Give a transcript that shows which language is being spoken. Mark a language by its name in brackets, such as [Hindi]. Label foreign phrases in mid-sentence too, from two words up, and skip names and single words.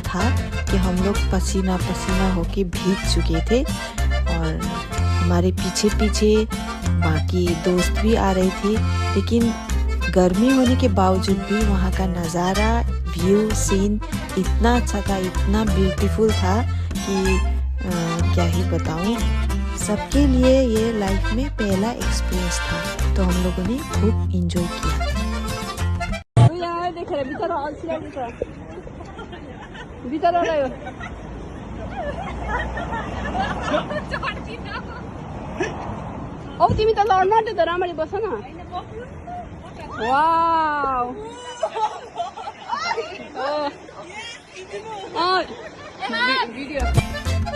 [Hindi] था कि हम लोग पसीना पसीना होके भीग चुके थे और हमारे पीछे पीछे बाकी दोस्त भी आ रहे थे लेकिन गर्मी होने के बावजूद भी वहाँ का नज़ारा व्यू सीन इतना अच्छा था इतना ब्यूटीफुल था कि क्या ही बताऊँ सबके लिए ये लाइफ में पहला एक्सपीरियंस था तो हम लोगों ने खूब एंजॉय किया [Nepali] औ तिमी त लड्न आँट्यो त राम्ररी बस न [English] wow video